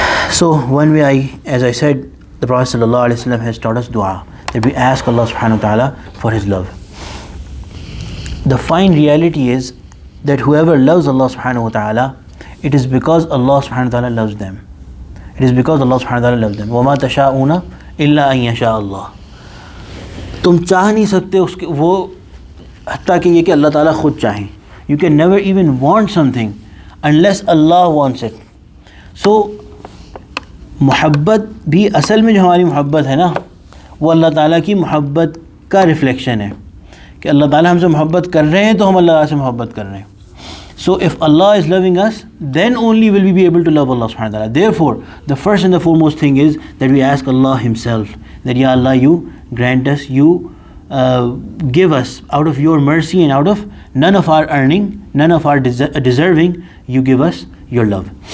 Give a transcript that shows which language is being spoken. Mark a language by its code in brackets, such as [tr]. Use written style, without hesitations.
[en] So one way, as I said, the Prophet sallallahu alaihi wasallam has taught us dua, that we ask Allah subhanahu wa ta'ala for His love. The fine reality is that whoever loves Allah subhanahu wa ta'ala, it is because Allah subhanahu wa ta'ala loves them. It is because Allah subhanahu wa ta'ala loves them. [ar] وَمَا تَشَاءُونَ إِلَّا أَن يَشَاءَ اللَّهُ. [ur] تم چاہ نہیں سکتے اس کے وہ حتیٰ کہ یہ کہ اللہ تعالیٰ خود چاہیں. [en] You can never even want something unless Allah wants it. [ur] So محبت بھی اصل میں جو ہماری محبت ہے نا وہ اللہ تعالیٰ کی محبت کا ریفلیکشن ہے کہ اللہ تعالیٰ ہم سے محبت کر رہے ہیں تو ہم اللہ تعالیٰ سے محبت کر رہے ہیں. [en] So if Allah is loving us, then only will we be able to love Allah subhanahu wa ta'ala. Therefore, the first and the foremost thing is that we ask Allah Himself that, Ya Allah, you grant us, you give us out of your mercy and out of none of our earning, none of our deserving, you give us your love.